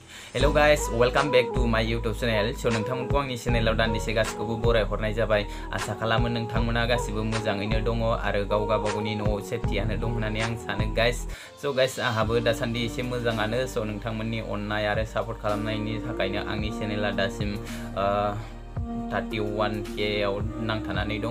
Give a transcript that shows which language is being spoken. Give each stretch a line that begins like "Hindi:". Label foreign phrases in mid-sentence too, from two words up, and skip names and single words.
English: Hello guys, welcome back to my YouTube channel.
Bodo: So नोंथांमोनखौ आंनि चेनेलाव दान्दिसे गासिखौबो बरायहरनाय जाबाय। आसा खालामो नोंथांमोना गासिबो मोजाङैनो दङ आरो गावगावनि न'आव सेफटियानो दं होननानै आं सानो guys.
English: So guys,
Bodo: आहाबो दासान्दि एसे मोजाङानो। So नोंथांमोननि अननाय आरो सापर्ट खालामनायनि थाखायनो आंनि चेनेला दासिम 31K आव नांथानानै दङ।